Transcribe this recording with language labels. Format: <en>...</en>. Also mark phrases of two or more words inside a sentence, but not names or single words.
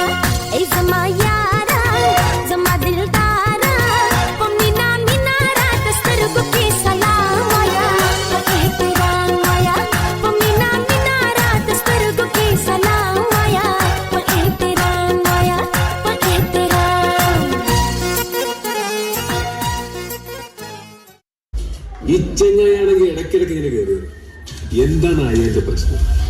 <ps>اے زما یارا زما دلدارا، پمینا مینارا دسترگو کی سلام آیا، تو احترام آیا. پمینا مینارا دسترگو کی سلام آیا، تو احترام آیا، تو احترام.</ps> <ml>ഈ ചെങ്ങായാണെങ്കിൽ ഇടയ്ക്കിടയ്ക്ക് ഇങ്ങനെ കയറി വരും. എന്താണ് അയാളുടെ പ്രശ്നം?</ml>